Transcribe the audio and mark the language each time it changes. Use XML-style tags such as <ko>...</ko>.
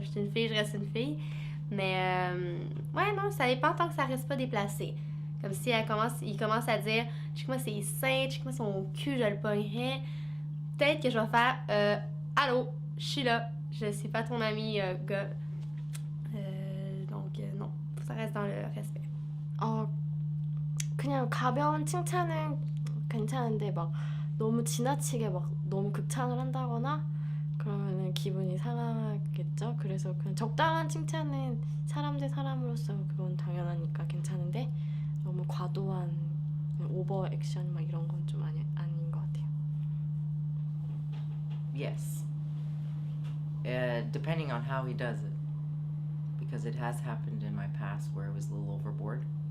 <fr>Je suis une fille, je reste une fille. Mais, ouais, non, ça dépend tant que ça reste pas déplacé. Comme si il commence à dire, check-moi ses seins, check-moi son cul, je le pognerais. Peut-être que je vais faire, allô, je suis là, je suis pas ton ami, gars. Donc, non, faut que ça reste dans le respect.</fr> <ko>그냥 가벼운 칭찬은 괜찮은데 막 너무 지나치게 막 너무 극찬을 한다거나 그러면은 기분이 상하겠죠. 그래서 그냥 적당한 칭찬은 사람 대 사람으로서 그건 당연하니까 괜찮은데 너무 과도한 오버 액션 막 이런 건 좀 아닌 것 같아요.</ko> <en>Yes. Depending on how he does it. Because it has happened in my past where it was a little overboard.</en>